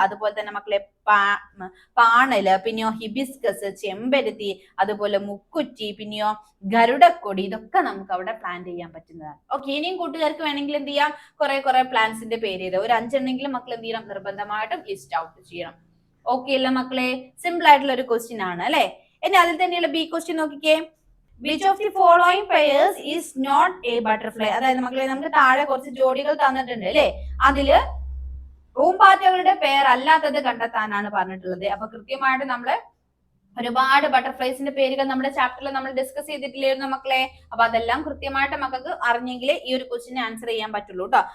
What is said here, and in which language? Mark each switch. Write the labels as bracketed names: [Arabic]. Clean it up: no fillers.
[Malayalam] അതുപോലെ തന്നെ മക്കളെ പാണല്, പിന്നെയോ ഹിബിസ്കസ്, ചെമ്പരത്തി, അതുപോലെ മുക്കുറ്റി, പിന്നെയോ ഗരുഡക്കൊടി, ഇതൊക്കെ നമുക്ക് അവിടെ പ്ലാന്റ് ചെയ്യാൻ പറ്റുന്നതാണ്. ഓക്കെ, ഇനിയും കൂട്ടുകാർക്ക് വേണമെങ്കിൽ എന്ത് ചെയ്യാം, കുറെ പ്ലാന്റ്സിന്റെ പേര് ചെയ്ത് ഒരു 5 എണ്ണെങ്കിലും മക്കൾ എന്ത് ചെയ്യണം, നിർബന്ധമായിട്ടും ലിസ്റ്റ് ഔട്ട് ചെയ്യണം. ഓക്കെ അല്ല മക്കളെ? സിമ്പിൾ ആയിട്ടുള്ള ഒരു ക്വസ്റ്റ്യൻ ആണ് അല്ലെ? ഇനി അതിൽ തന്നെയുള്ള B ക്വസ്റ്റ്യൻ നോക്കിക്കേ. [English] Which of the following pairs is not a butterfly? [Malayalam] അതായത് മക്കളെ, നമുക്ക് താഴെ കുറച്ച് ജോഡികൾ തന്നിട്ടുണ്ട് അല്ലെ? അതില് പൂമ്പാറ്റകളുടെ പേർ അല്ലാത്തത് കണ്ടെത്താനാണ് പറഞ്ഞിട്ടുള്ളത്. അപ്പൊ കൃത്യമായിട്ട് നമ്മള് ഒരുപാട് ബട്ടർഫ്ലൈസിന്റെ പേരുകൾ നമ്മുടെ ചാപ്റ്ററിൽ നമ്മൾ ഡിസ്കസ് ചെയ്തിട്ടില്ലായിരുന്നു മക്കളെ. അപ്പൊ അതെല്ലാം കൃത്യമായിട്ട് മക്കൾക്ക് അറിഞ്ഞെങ്കിലേ ഈ ഒരു ക്വസ്റ്റിന് ആൻസർ ചെയ്യാൻ പറ്റുള്ളൂ കേട്ടോ.